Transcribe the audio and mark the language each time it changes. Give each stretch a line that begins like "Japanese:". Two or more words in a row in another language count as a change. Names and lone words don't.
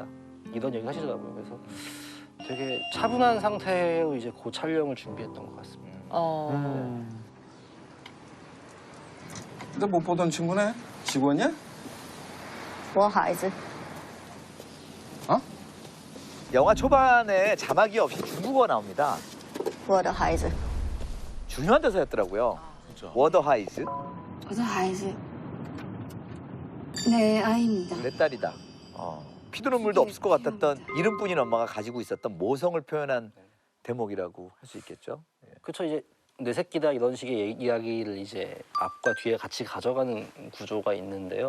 Korean: 이런 얘기 하시더라고요. 그래서 되게 차분한 상태로 이제 그 촬영을 준비했던 것 같습니다. 너 못 보던 친구네? 직원이야?
Chinese: 我孩子
Korean: 영화 초반에 자막이 없이 중국어 나옵니다.
Chinese: 我的孩子
Korean: 중요한 대사였더라고요.
Chinese: 워더하이즈. 我的孩子
Korean: 네, 아이입니다. 내 딸이다. 피도 눈물도 없을 것 같았던 이름뿐인 엄마가 가지고 있었던 모성을 표현한 대목이라고 할 수 있겠죠. 그렇죠. 이제 내 새끼다 이런 식의 이야기를 이제 앞과 뒤에 같이 가져가는 구조가 있는데요.